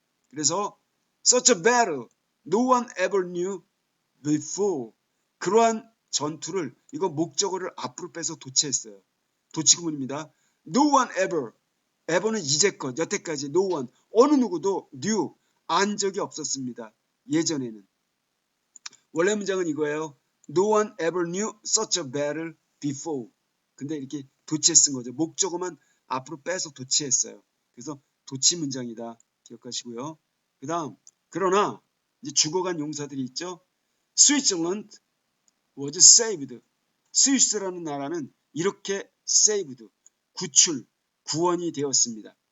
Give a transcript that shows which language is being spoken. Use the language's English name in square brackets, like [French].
[Korean] 그래서 [English] such a battle no one ever knew before. [Korean] 그러한 전투를, 이거 목적어를 앞으로 빼서 도치했어요. 도치구문입니다. No one ever는 이제껏, 여태까지 no one, 어느 누구도 knew, 안 적이 없었습니다. 예전에는. 원래 문장은 이거예요. [English] No one ever knew such a battle before. [Korean] 근데 이렇게 도치해 쓴 거죠. 목적어만 앞으로 빼서 도치했어요. 그래서 도치 문장이다. 기억하시고요. 그 다음, 그러나 이제 죽어간 용사들이 있죠. [English] Switzerland was saved. [Korean] 스위스라는 나라는 이렇게 saved, 구원이 되었습니다.